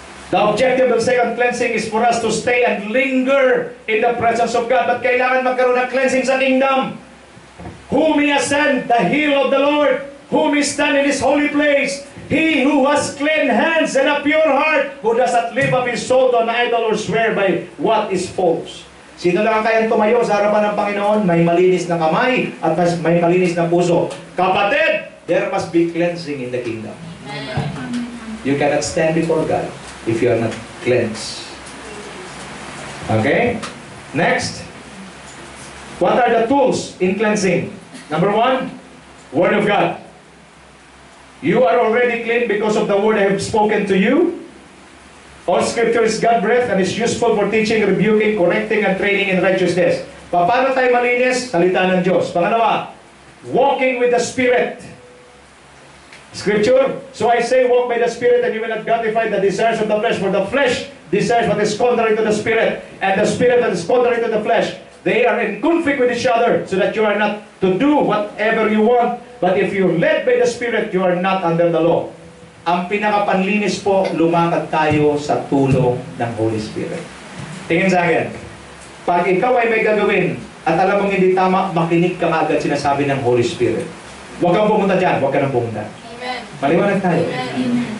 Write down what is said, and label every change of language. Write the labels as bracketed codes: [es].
[en] The objective of second cleansing is for us to stay and linger in the presence of God. [tl] But kailangan magkaroon ng cleansing sa kingdom. [en] Whom He has sent, the heel of the Lord, whom He stand in His holy place. He who has clean hands and a pure heart, who does not lift up his soul to an idol or swear by what is false. [tl] Sino lang ang kayang tumayo sa harapan ng Panginoon? May malinis na kamay at may malinis na puso. [en] Kapatid, there must be cleansing in the kingdom. You cannot stand before God if you are not cleansed. Okay? Next. What are the tools in cleansing? Number one, Word of God. You are already clean because of the word I have spoken to you. All scripture is God-breathed and is useful for teaching, rebuking, correcting, and training in righteousness. [tl] Paano tayo malinis? Salita ng Diyos. Pangalawa, walking with the Spirit. [en] Scripture, so I say, walk by the Spirit, and you will not gratify the desires of the flesh. For the flesh desires what is contrary to the Spirit, and the Spirit that is contrary to the flesh. They are in conflict with each other, so that you are not to do whatever you want. But if you're led by the Spirit, you are not under the law. [tl] Ang pinakapanlinis po, lumakad tayo sa tulong ng Holy Spirit. Tingin sa akin, pag ikaw ay may gagawin, at alam mong hindi tama, makinig ka agad sinasabi ng Holy Spirit. Huwag kang pumunta dyan, huwag ka nang pumunta. Amen. Maliwanag tayo. Amen.